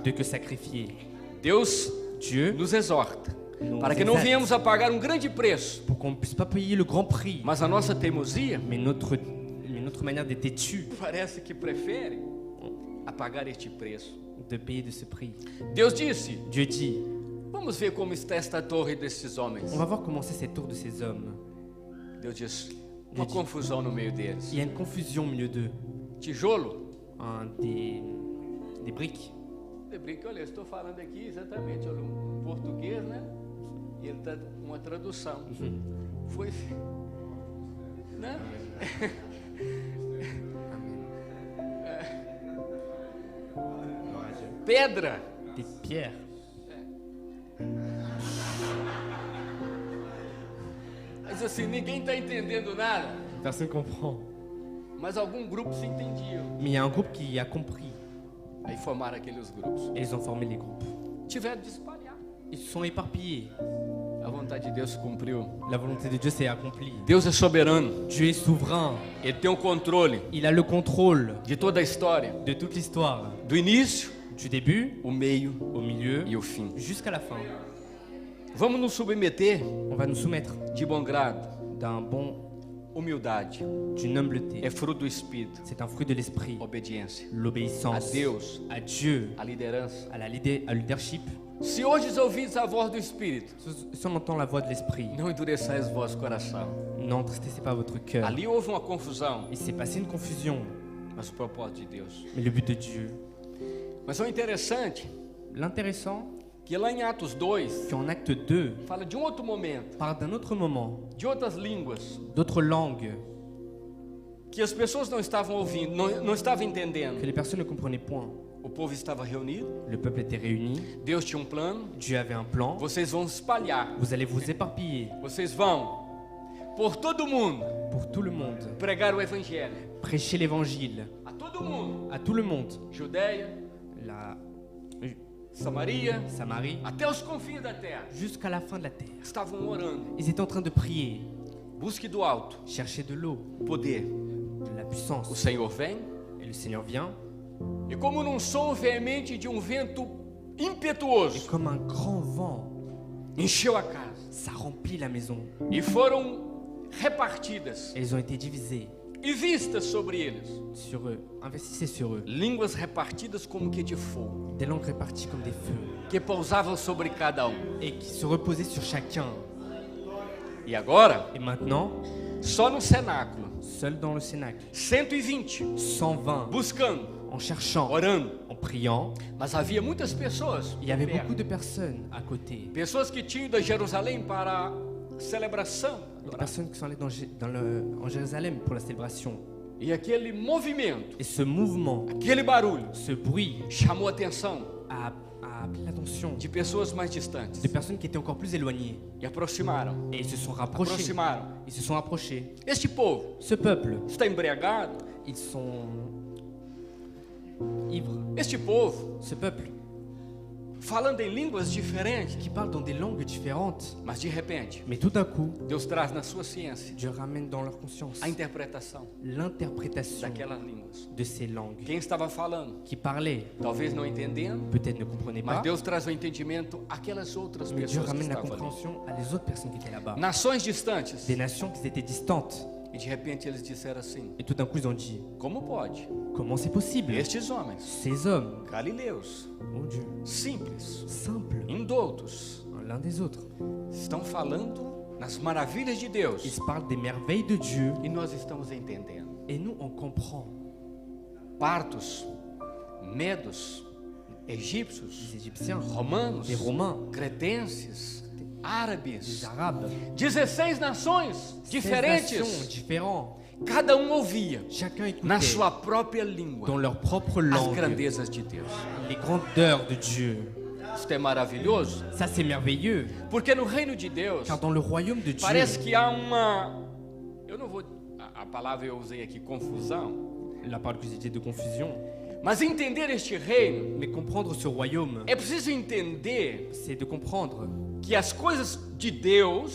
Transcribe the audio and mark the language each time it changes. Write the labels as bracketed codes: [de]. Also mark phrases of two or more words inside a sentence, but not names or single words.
[fr] que sacrifier. [pt] Deus [fr] Dieu [pt] nos exorta [fr] nous [pt] para que não exalte venhamos a pagar um grande preço, [fr] pour qu'on ne puisse pas payer le grand prix. [pt] mas a nossa teimosia [fr] Mais notre manière d'être têtu, [pt] parece que prefere a pagar este preço. [fr] de payer de ce prix. [pt] Deus disse: [fr] Dieu dit, [pt] vamos ver como está esta torre desses homens. [fr] on va voir comment c'est cette tour de ces hommes. [pt] Deus disse: uma Deus. confusão no meio deles. [fr] Il y a une confusion au milieu d'eux. [pt] Tijolo, [fr] Des briques. [pt] olha, eu estou falando aqui exatamente olha, um português, né? E ele está uma tradução. Foi, né? Pedra. [fr] Des pierres. [pt] Mas assim, ninguém está entendendo nada. [fr] Personne comprend. [pt] Mas algum grupo se entendia. [fr] Mais il y a un groupe qui a compris. [pt] Aí formaram aqueles grupos. [fr] Et ils ont formé les groupes. [pt] Tiveram de espalhar. [fr] Ils se sont éparpillés. [pt] A vontade de Deus se cumpriu. [fr] La volonté de Dieu s'est accomplie. [pt] Deus é soberano. [fr] Dieu est souverain. [pt] Ele tem o controle [fr] Il a le contrôle [pt] de toda a história. [fr] de toute l'histoire. [pt] Do início, [fr] Du début [pt] o meio [fr] au milieu [pt] e o fim. [fr] jusqu'à la fin. [pt] Vamos nos submeter [fr] On va nous soumettre [pt] de bom grado. Humildade [fr] d'une humbleté. [pt] é fruto do Espírito. [fr] C'est un fruit de l'esprit. [pt] Obediência a [fr] L'obéissance [pt] Deus, [fr] à Dieu, [pt] a liderança. [fr] à à leadership. [pt] Se hoje ouvides a voz do Espírito, [fr] Si on entend la voix de l'esprit, [pt] não endureçais o vosso coração. [fr] n'entristessez pas votre cœur. [pt] Ali houve uma confusão, [fr] Il s'est passé une confusion, [pt] mas o propósito de Deus. [fr] mais le but de Dieu. [pt] Mas o interessante [fr] L'intéressant, [pt] que lá em Atos 2 [fr] qu'en acte 2, [pt] fala de um outro momento, [fr] parle d'un autre moment, [pt] de outras línguas, [fr] d'autres langues [pt] que as pessoas não estavam ouvindo, não estavam [fr] que [pt] entendendo. [fr] les personnes ne comprenaient point. [pt] O povo estava reunido, [fr] Le peuple était réuni, [pt] Deus tinha um plano. [fr] Dieu avait un plan. [pt] Vocês vão espalhar, [fr] Vous allez vous éparpiller [pt] vocês vão por todo mundo [fr] pour tout le monde. [pt] pregar o evangelho. [fr] Prêchez l'évangile [pt] A todo mundo. [fr] à tout le monde. [pt] Judéia, [fr] La [pt] Samaria, [fr] Samarie, [pt] até os confins da terra. [fr] jusqu'à la fin de la terre. [pt] Estavam orando. [fr] Ils étaient en train de prier, [pt] Busque do alto [fr] chercher de l'eau, [pt] poder. [fr] de la [pt] O [fr] puissance. [pt] Senhor vem. [fr] Et le Seigneur vient, [pt] E como num som veemente de um vento [fr] et [pt] impetuoso, [fr] comme un grand vent, [pt] encheu a casa. [fr] ça remplit la maison. [pt] E foram repartidas [fr] Et ils ont été divisés [pt] e vistas sobre eles [fr] sur eux. Investissez sur eux. [pt] línguas repartidas como que de fogo, [fr] Des langues réparties comme des feux [pt] que pousavam sobre cada um. [fr] et qui se reposaient sur chacun. [pt] E agora, [fr] Et maintenant, [pt] só no cenáculo, [fr] seul dans le cénacle, [pt] 120 [fr] 120, [pt] buscando, [fr] en cherchant, [pt] orando. [fr] en priant, [pt] Mas havia muitas pessoas, [fr] il y avait [pt] perto. [fr] beaucoup de personnes à côté. [pt] Pessoas que tinham ido a Jerusalém para a celebração. [fr] Des personnes qui sont allées en Jérusalem pour la célébration. [pt] E aquele movimento, [fr] Et ce mouvement, [pt] aquele barulho, [fr] ce bruit [pt] chamou a atenção [fr] a appelé l'attention [pt] de pessoas mais distantes. [fr] de personnes qui étaient encore plus éloignées. [pt] E aproximaram. [fr] Et ils se sont rapprochés. [pt] Aproximaram. [fr] Ils se sont approchés. [pt] Este povo [fr] Ce peuple, [pt] está embriagado. [fr] ils sont ivres. [pt] Este povo, [fr] Ce peuple [pt] falando em línguas diferentes. [fr] qui parle dans des langues différentes. [pt] Mas de repente, [fr] Mais tout d'un coup, [pt] Deus traz na sua ciência [fr] Dieu ramène dans leur conscience [pt] a interpretação [fr] l'interprétation [pt] daquelas línguas. [fr] de ces langues. [pt] Quem estava falando, [fr] Qui parlaient, [pt] talvez não entendendo, [fr] peut-être ne comprenaient [pt] mas [fr] pas, [pt] Deus traz o entendimento àquelas outras [fr] mais Dieu [pt] pessoas que [fr] ramène la [pt] estavam ali. [fr] compréhension à les autres personnes qui étaient là-bas. [pt] Nações distantes. [fr] Des nations qui étaient distantes. [pt] E de repente eles disseram assim: [fr] Et tout d'un coup, ils ont dit, [pt] como pode? [fr] comment c'est possible? [pt] Estes homens, [fr] Ces hommes, [pt] galileus, [fr] oh Dieu, [pt] simples, [fr] simples, [pt] indoutos, [fr] l'un des autres, [pt] estão falando nas maravilhas de Deus [fr] ils parlent des merveilles de Dieu [pt] e nós estamos entendendo. [fr] et nous, on comprend. [pt] Partos medos, egípcios, [fr] des Égyptiens, [pt] romanos, [fr] des Romains, [pt] cretenses, [fr] des [pt] árabes, [fr] Arabes, [pt] 16 nações [fr] 16 [pt] diferentes. [fr] nations différents. [pt] Cada ouvia [fr] Chacun [pt] na [fr] écoutait [pt] sua própria língua [fr] dans leur propre [pt] as [fr] langue [pt] grandezas de Deus. [fr] les grandeurs de Dieu. [pt] Isso é maravilhoso, [fr] Ça, c'est merveilleux, [pt] porque no reino de Deus [fr] car dans le royaume de Dieu, [pt] parece que há uma, eu não vou, a palavra eu usei aqui, confusão, [fr] la parole que j'ai dit de confusion, [pt] mas entender este reino [fr] mais comprendre ce royaume, [pt] é preciso entender [fr] c'est de comprendre [pt] que as coisas de Deus